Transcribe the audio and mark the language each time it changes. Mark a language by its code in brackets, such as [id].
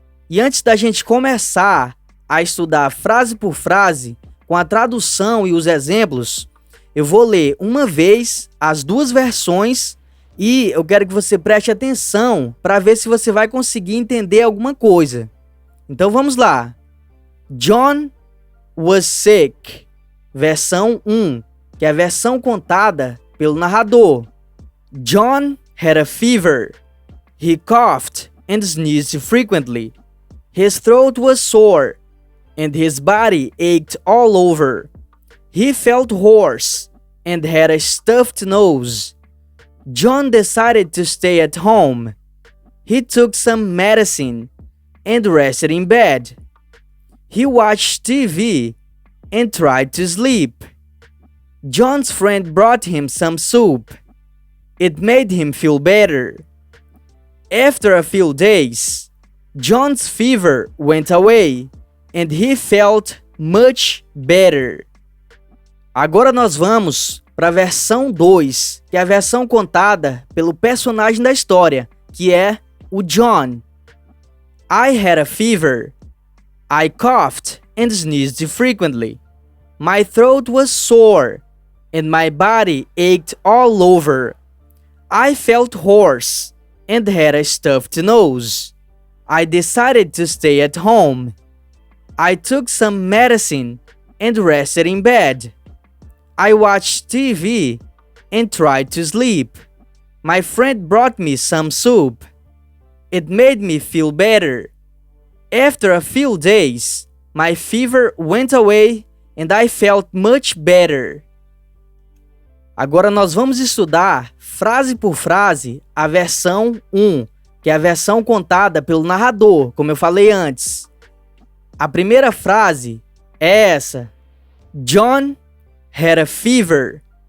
[pt] E antes da gente começar a estudar frase por frase, com a tradução e os exemplos, eu vou ler uma vez as duas versões e eu quero que você preste atenção para ver se você vai conseguir entender alguma coisa. Então vamos lá. [en] John was sick. [pt] Versão 1, que é a versão contada pelo narrador. [en] John had a fever. He coughed and sneezed frequently. His throat was sore and his body ached all over. He felt hoarse and had a stuffed nose. John decided to stay at home. He took some medicine and rested in bed. He watched TV and tried to sleep. John's friend brought him some soup. It made him feel better. After a few days, John's fever went away and he felt much better. [pt] Agora nós vamos para a versão 2, que é a versão contada pelo personagem da história, que é o John. [en] I had a fever. I coughed and sneezed frequently. My throat was sore and my body ached all over. I felt hoarse and had a stuffed nose. I decided to stay at home. I took some medicine and rested in bed. I watched TV and tried to sleep. My friend brought me some soup. It made me feel better. After a few days, my fever went away and I felt much better. [pt] Agora nós vamos estudar frase por frase a versão 1, que é a versão contada pelo narrador, como eu falei antes. A primeira frase é essa: [en] John had a fever.